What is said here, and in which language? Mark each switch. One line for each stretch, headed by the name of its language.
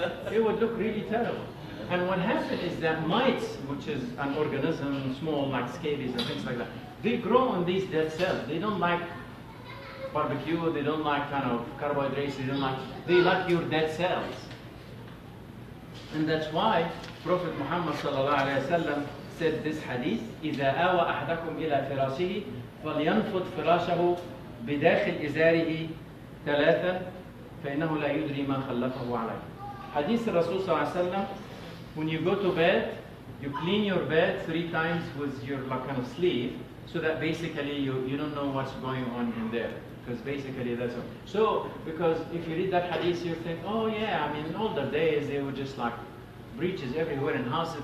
English: It would look really terrible. And what happened is that mites, which is an organism small like scabies and things like that, they grow on these dead cells. They don't like barbecue, they don't like kind of carbohydrates, they like your dead cells. And that's why Prophet Muhammad ﷺ said this hadith,
Arabic: إِذَا آوَى أَحْدَكُمْ إِلَى فِرَاشِهِ فَلْيَنْفُضْ فِرَاشَهُ بِدَاخِلْ إِزَارِهِ ثَلَاثًا فَإِنَّهُ لَا يُدْرِي مَا خَلَّفَهُ عَلَيْهِ.
English: Hadith Rasul ﷺ, when you go to bed, you clean your bed 3 times with your like, kind of sleeve, so that basically you don't know what's going on in there. Because basically that's all. So, because if you read that hadith, you think, oh yeah, I mean, in older days, they were just like breaches everywhere in houses.